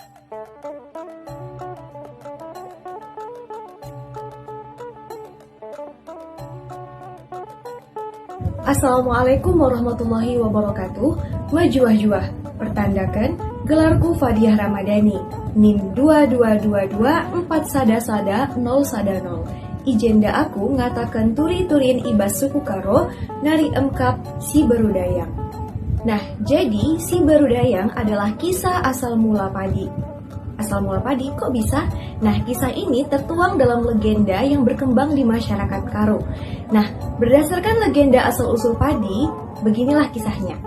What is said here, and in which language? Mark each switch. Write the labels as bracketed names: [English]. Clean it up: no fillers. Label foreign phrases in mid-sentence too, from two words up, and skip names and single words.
[Arabic] السلام عليكم ورحمة الله وبركاته. [Batak Karo] Wajuah-juah, pertandakan gelarku Fadiah Ramadhani, NIM 222241 Ijenda aku ngatakan turi-turin ibas suku karo nari emkap si berudayang. [Indonesian] Nah, jadi si berudayang adalah kisah asal mula padi. Asal mula padi kok bisa? Nah, kisah ini tertuang dalam legenda yang berkembang di masyarakat Karo. Nah, berdasarkan legenda asal-usul padi, beginilah kisahnya.